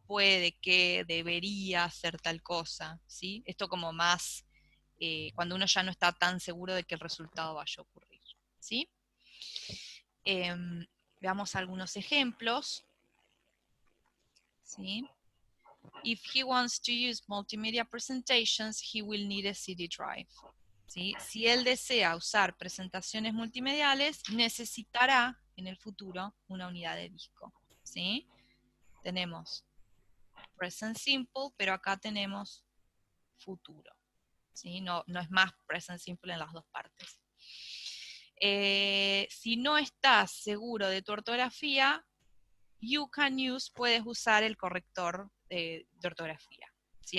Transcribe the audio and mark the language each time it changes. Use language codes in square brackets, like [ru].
[es] Puede que, debería hacer tal cosa, ¿sí? Esto como más cuando uno ya no está tan seguro de que el resultado vaya a ocurrir, ¿sí? Veamos algunos ejemplos, ¿sí? [en] If he wants to use multimedia presentations, he will need a CD drive. [es] ¿Sí? Si él desea usar presentaciones multimediales, necesitará en el futuro una unidad de disco, ¿sí? Tenemos present simple, pero acá tenemos futuro, ¿sí? No es más present simple en las dos partes. Si no estás seguro de tu ortografía, puedes usar el corrector de ortografía. ¿Sí?